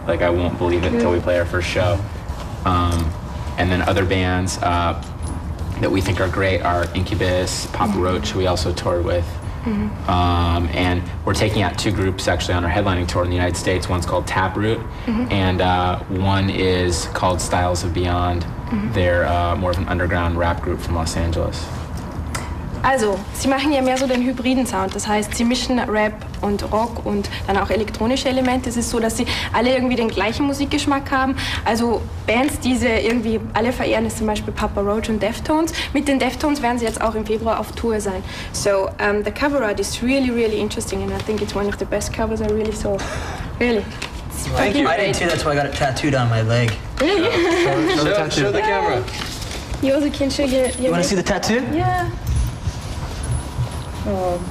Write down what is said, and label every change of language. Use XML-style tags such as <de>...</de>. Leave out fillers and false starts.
<en>Like, I won't believe it until we play our first show. And then other bands that we think are great are Incubus, Papa Roach, who we also toured with. And we're taking out 2 groups actually on our headlining tour in the United States. One's called Taproot, and one is called Styles of Beyond. They're more of an underground rap group from Los Angeles.</en> <de>Also, sie machen ja mehr so den hybriden Sound. Das heißt, sie mischen Rap und Rock und dann auch elektronische Elemente. Es ist so, dass sie alle irgendwie den gleichen Musikgeschmack haben. Also Bands, die sie irgendwie alle verehren, ist zum Beispiel Papa Roach und Deftones. Mit den Deftones werden sie jetzt auch im Februar auf Tour sein.</de> <en>So, the cover art is really, really interesting and I think it's one of the best covers I really saw. Really. Thank you. I did too, that's why I got it tattooed on my leg. Really? Show the camera. You also can show your You want to see the tattoo? Yeah. Oh.</en>